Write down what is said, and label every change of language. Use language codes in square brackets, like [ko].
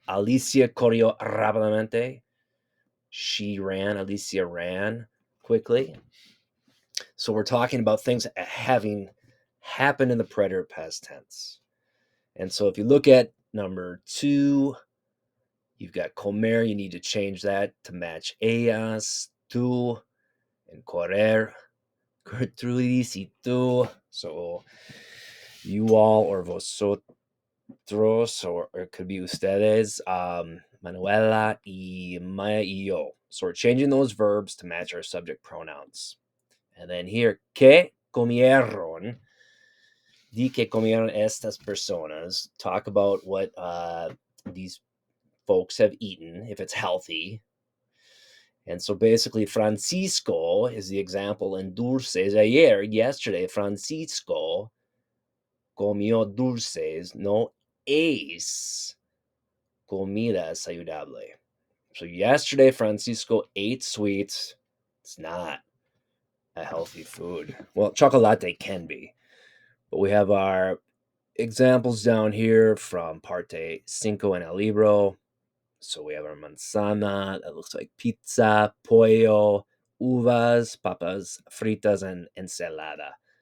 [es] Alicia corrió rápidamente. [en] She ran. Alicia ran quickly. So we're talking about things having happened in the preterite past tense. And so if you look at number 2, you've got comer. You need to change that to match ellas, tú, and correr. [es] Gertrudis y tú. [en] So you all or vosotros, or it could be ustedes, [es] Manuela y Maya y yo. [en] So we're changing those verbs to match our subject pronouns. And then here, [es] ¿qué comieron? Di que comieron estas personas. [en] Talk about what these folks have eaten, if it's healthy. And so basically, Francisco is the example in dulces. [es] Yesterday, Francisco comió dulces, no es comida saludable. [en] So yesterday, Francisco ate sweets. It's not a healthy food. Well, chocolate can be. But we have our examples down here from parte 5 in [es] el libro. [en] So we have our manzana, that looks like pizza, pollo, uvas, papas fritas, and ensalada.